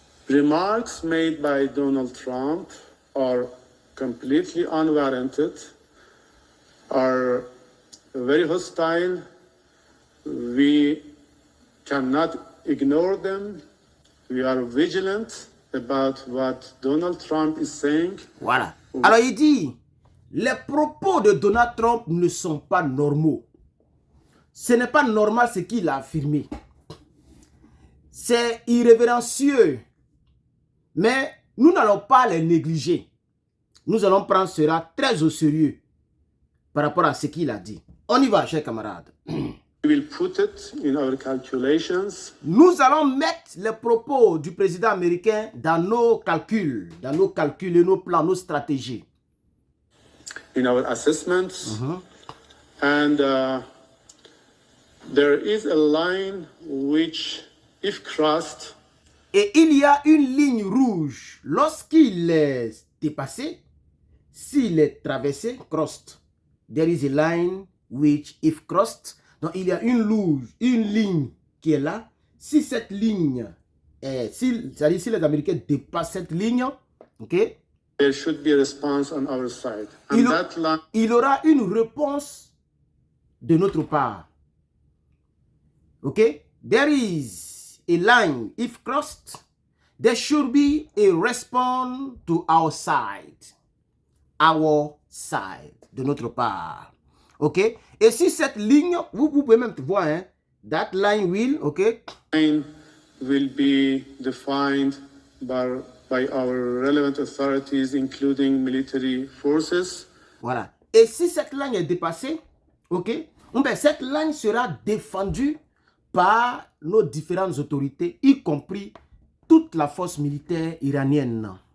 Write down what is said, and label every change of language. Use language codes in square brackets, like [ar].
[en] Remarks made by Donald Trump are completely unwarranted, are very hostile. We cannot ignore them. We are vigilant about what Donald Trump is saying. [fr] Voilà. Alors il dit, les propos de Donald Trump ne sont pas normaux. Ce n'est pas normal ce qu'il a affirmé. C'est irrévérencieux. Mais nous n'allons pas les négliger. Nous allons prendre cela très au sérieux par rapport à ce qu'il a dit. On y va, chers camarades. [en] We will put it in our calculations. [fr] Nous allons mettre les propos du président américain dans nos calculs et nos plans, nos stratégies. [en] In our assessments. And there is a line which, if crossed, [fr] et il y a une ligne rouge lorsqu'il est dépassé, s'il est traversé, [en] crossed. There is a line which, if crossed, [fr] donc il y a une ligne qui est là. Si cette ligne, c'est-à-dire si les Américains dépassent cette ligne, ok, [en] there should be a response on our side. And [fr] il aura une réponse de notre part. [en] Ok, there is a line, if crossed, there should be a response to our side. Our side, [fr] de notre part. Ok? Et si cette ligne, vous pouvez même voir, hein, [en] that line will, [fr] ok? [en] Line will be defined by our relevant authorities, including military forces. [fr] Voilà. Et si cette ligne est dépassée, Ok? Ben, cette ligne sera défendue par nos différentes autorités, y compris toute la force militaire iranienne.